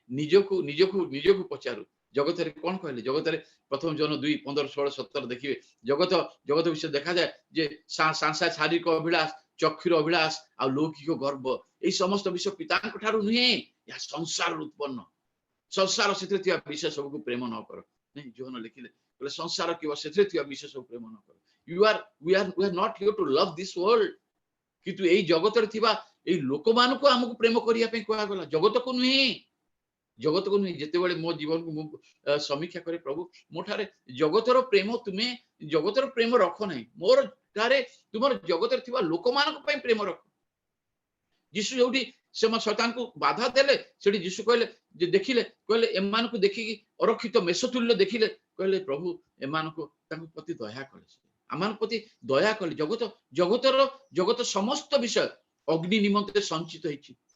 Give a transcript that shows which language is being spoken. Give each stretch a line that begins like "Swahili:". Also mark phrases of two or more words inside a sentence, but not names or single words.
Odia: ନିଜକୁ ପଚାରୁ ଜଗତରେ କଣ କହିଲେ ଜଗତରେ ପ୍ରଥମ ଜନ 2:15-16-17 ଦେଖିବେ ଜଗତ ବିଷୟ ଦେଖାଯାଏ ଯେ ଶାରୀରିକ ଅଭିଳାଷ ଚକ୍ଷୁର ଅଭିଳାଷ ଆଉ ଲୌକିକ ଗର୍ବ ଏଇ ସମସ୍ତ ବିଷୟ ପିତାଙ୍କ ଠାରୁ ନୁହେଁ ଏହା ସଂସାରରୁ ଉତ୍ପନ୍ନ ସଂସାର ସେଥିରେ ଥିବା ବିଷୟ ସବୁକୁ ପ୍ରେମ ନ କର ନାଇଁ ଯୋହନ ଲେଖିଲେ କହିଲେ ସଂସାର କିବା ସେଥିରେ ଥିବା ବିଷୟ ସବୁ ପ୍ରେମ ନ କର
English: we are not here to love this world
Odia: କିନ୍ତୁ ଏଇ ଜଗତରେ ଥିବା ଏଇ ଲୋକମାନଙ୍କୁ ଆମକୁ ପ୍ରେମ କରିବା ପାଇଁ କୁହାଗଲା ଜଗତକୁ ନୁହେଁ ଯେତେବେଳେ ମୋ ଜୀବନକୁ ମୁଁ ସମୀକ୍ଷା କରେ ପ୍ରଭୁ ମୋ ଠାରେ ଜଗତର ପ୍ରେମ ରଖ ନାହିଁ ମୋର ଠାରେ ତୁମର ଜଗତରେ ଥିବା ଲୋକମାନଙ୍କ ପାଇଁ ପ୍ରେମ ରଖ ଯୀଶୁ ଯୋଉଠି ସେ ଶୈତାନକୁ ବାଧା ଦେଲେ ସେଠି ଯୀଶୁ କହିଲେ ଯେ ଦେଖିଲେ କହିଲେ ଏମାନଙ୍କୁ ଦେଖିକି ଅରକ୍ଷିତ ମେଷତୁଲ୍ୟ ଦେଖିଲେ କହିଲେ ପ୍ରଭୁ ଏମାନଙ୍କୁ ତାଙ୍କ ପ୍ରତି ଦୟା କଲେ ଆମମାନଙ୍କ ପ୍ରତି ଦୟା କଲେ ଜଗତ ସମସ୍ତ ବିଷୟ ଅଗ୍ନି ନିମନ୍ତେ ସଞ୍ଚିତ ହେଇଛି